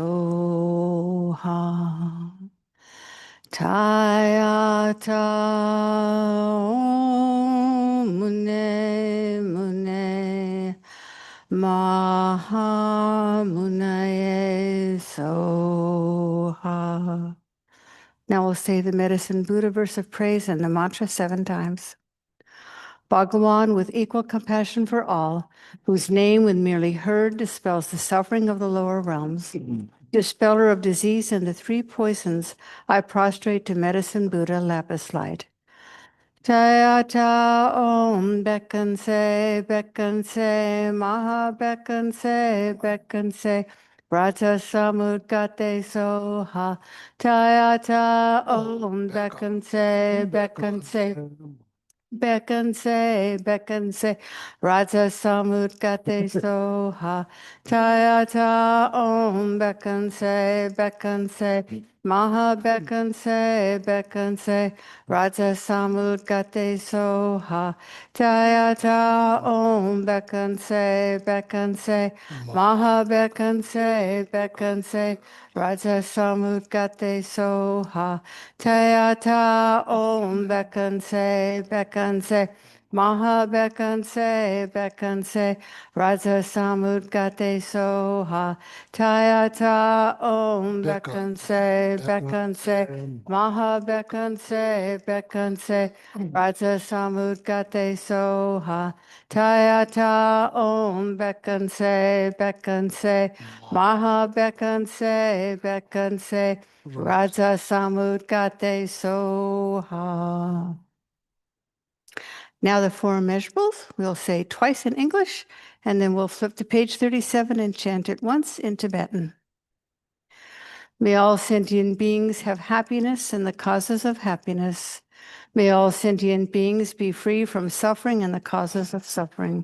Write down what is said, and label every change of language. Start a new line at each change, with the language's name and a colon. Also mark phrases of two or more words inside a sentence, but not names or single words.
Sanskrit: Soha Taya Ta Om Mune Mune Maha Munaye Soha.
English: Now we'll say the medicine Buddha verse of praise and the mantra 7 times. Bhagawan, with equal compassion for all, whose name when merely heard dispels the suffering of the lower realms, dispeller of disease and the 3 poisons, I prostrate to medicine Buddha lapis light.
Sanskrit: Jaya cha om bekan se, maha bekan se, Raja samudgate soha. Jaya cha om bekan se, bekan se, Raja samudgate soha. Jaya cha om bekan se, maha bekan se, Raja samudgate soha. Jaya cha om bekan se, maha bekan se, Raja samudgate soha. Jaya cha om bekan se, maha bekan se, Raja samudgate soha. Jaya cha om bekan se, maha bekan se, Raja samudgate soha. Jaya cha om bekan se, maha bekan se, Raja samudgate soha.
English: Now the 4 immeasurables, we'll say twice in English, and then we'll flip to page 37 and chant it once in Tibetan. May all sentient beings have happiness and the causes of happiness. May all sentient beings be free from suffering and the causes of suffering.